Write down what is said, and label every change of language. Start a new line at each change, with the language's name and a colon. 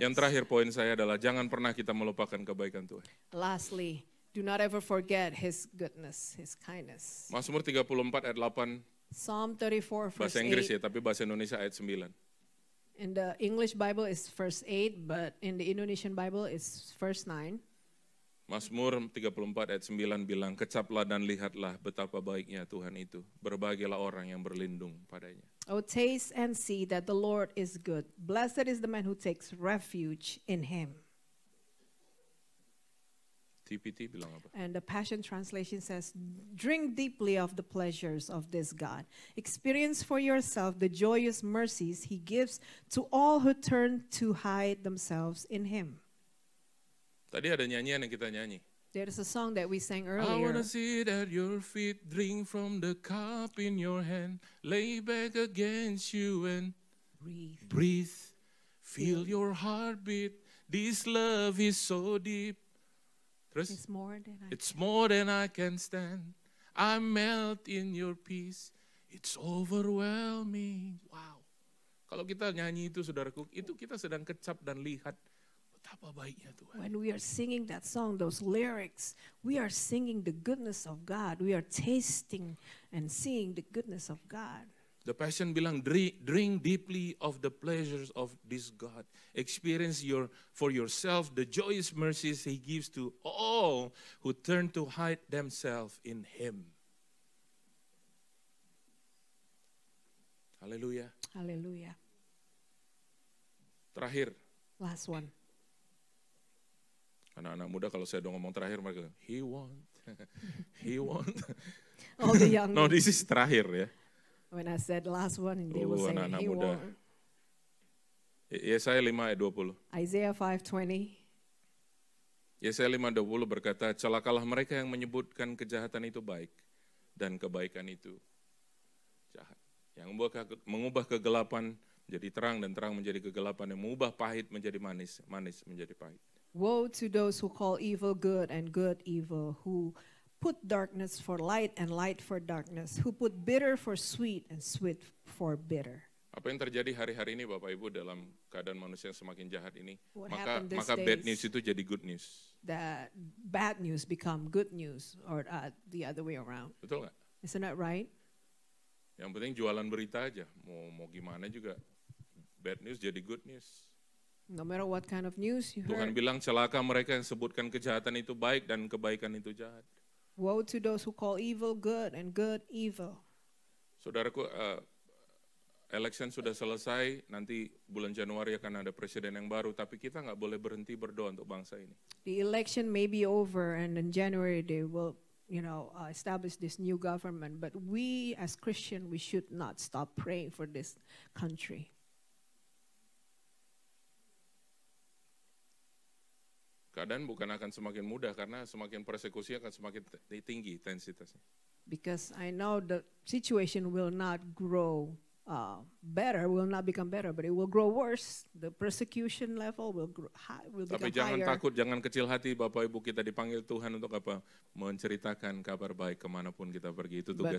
Indonesian: Yang terakhir poin saya adalah jangan pernah kita melupakan kebaikan Tuhan.
English: Lastly, Do not ever forget His goodness, His kindness.
Indonesian: Mazmur 34 ayat 8,
English: Psalm 34 verse
Indonesian: bahasa Inggris ya, tapi bahasa Indonesia ayat 9.
English: In the English Bible it's verse 8, but in the Indonesian Bible it's verse 9.
Indonesian: Mazmur 34 ayat 9 bilang, kecaplah dan lihatlah betapa baiknya Tuhan itu. Berbahagialah orang yang berlindung padanya.
English: Oh, taste and see that the Lord is good. Blessed is the man who takes refuge in Him.
Indonesian: TPT bilang apa?
English: And the Passion Translation says, drink deeply of the pleasures of this God. Experience for yourself the joyous mercies He gives to all who turn to hide themselves in Him.
Indonesian: Tadi ada nyanyian yang kita nyanyi.
English: There is a song that we sang I earlier. wanna sit at your feet, drink from the cup in your hand, lay back against you and breathe. Feel your heartbeat. This love is so deep. Terus, it's more than I can stand. I melt in your peace. It's overwhelming. Wow.
Indonesian: Kalau kita nyanyi itu, saudaraku, itu kita sedang kecap dan lihat betapa baiknya Tuhan.
English: When we are singing that song, those lyrics, we are singing the goodness of God. We are tasting and seeing the goodness of God. The Passion bilang, drink deeply of the pleasures of this God. Experience for yourself the joyous mercies He gives to all who turn to hide themselves in Him.
Indonesian: Haleluya.
English: Hallelujah.
Indonesian: Terakhir,
English: Last one.
Indonesian: anak-anak muda kalau saya udah ngomong terakhir, mereka bilang,
English: He won't, He won't. All the young. No, this is terakhir ya. When I said last one, and they will say,
Indonesian: anak-anak
English: He
Indonesian: muda.
English: won't.
Indonesian: Yesaya 5 ayat 20.
English: Isaiah 5:20.
Indonesian: Yesaya 5:20 berkata, celakalah mereka yang menyebutkan kejahatan itu baik dan kebaikan itu jahat. Yang mengubah kegelapan menjadi terang dan terang menjadi kegelapan, yang mengubah pahit menjadi manis, manis menjadi pahit.
English: Woe to those who call evil good and good evil, who put darkness for light and light for darkness, who put bitter for sweet and sweet for bitter.
Indonesian: Apa yang terjadi hari-hari ini Bapak Ibu dalam keadaan manusia yang semakin jahat ini,
English: What
Indonesian: maka bad news itu jadi good news.
English: That bad news become good news, or the other way around.
Indonesian: Betul nggak?
English: Isn't that right?
Indonesian: Yang penting jualan berita aja, mau gimana juga bad news jadi good news.
English: No matter what kind of news you
Indonesian: Tuhan
English: heard.
Indonesian: bilang celaka mereka yang sebutkan kejahatan itu baik dan kebaikan itu jahat.
English: Woe to those who call evil good and good evil.
Indonesian: Saudaraku, election sudah selesai, nanti bulan Januari akan ada presiden yang baru, tapi kita nggak boleh berhenti berdoa untuk bangsa ini.
English: The election may be over, and in January they will, establish this new government. But we, as Christians, we should not stop praying for this country.
Indonesian: Keadaan bukan akan semakin mudah karena semakin persekusi akan semakin tinggi intensitasnya.
English: Because I know the situation will not grow better, will not become better, but it will grow worse. The persecution level will grow high, will become
Indonesian: Tapi jangan
English: higher.
Indonesian: takut, jangan kecil hati, Bapak Ibu, kita dipanggil Tuhan untuk apa? Menceritakan kabar baik kemanapun kita pergi. Itu tugas